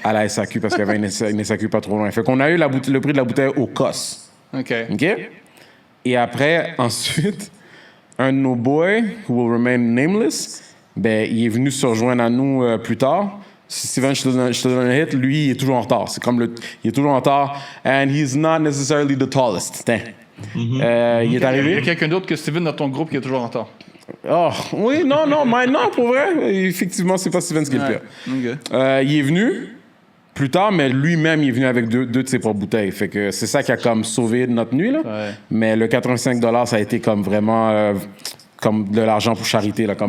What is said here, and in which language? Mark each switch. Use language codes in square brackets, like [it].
[fr] à la SAQ parce qu'il y avait une SAQ pas trop loin. Fait qu'on a eu le prix de la bouteille au COS. OK. OK? Et après, ensuite, un de nos boys, [en] who will remain nameless, [fr] ben, il est venu se rejoindre à nous plus tard. Steven, je te donne un hit. Lui, il est toujours en retard. Il est toujours en retard. [en] And he's not necessarily the tallest. [fr] Il est Il y a arrivé. quelqu'un d'autre que Steven dans ton groupe qui est toujours en retard. Oh, oui, non, pour vrai. Effectivement, c'est pas Steven ce qui est le pire. OK. Il est venu plus tard, mais lui-même, il est venu avec deux de ses propres bouteilles. Fait que c'est ça qui a comme sauvé notre nuit, là. Ouais. Mais le $85, ça a été comme vraiment comme de l'argent pour charité, là.